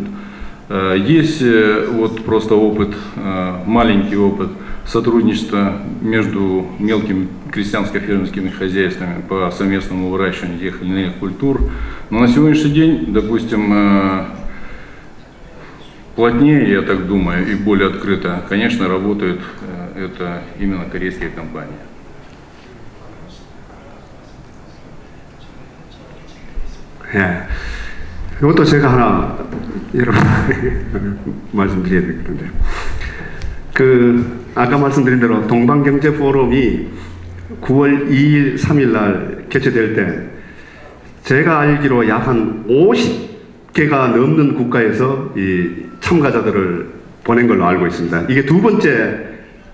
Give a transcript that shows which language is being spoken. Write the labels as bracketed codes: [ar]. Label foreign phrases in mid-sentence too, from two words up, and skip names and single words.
[ru] Есть вот просто опыт, маленький опыт сотрудничества между мелкими крестьянско-фермерскими хозяйствами по совместному выращиванию тех или иных культур. Но на сегодняшний день, допустим, плотнее, я так думаю, и более открыто, конечно, работают это именно корейские компании. [ko] 이것도 제가 하나 여러분 말씀드려야 되겠는데, 아까 말씀드린 대로 동방경제포럼이 9월 2일, 3일 날 개최될 때 제가 알기로 약 한 50개가 넘는 국가에서 이 참가자들을 보낸 걸로 알고 있습니다.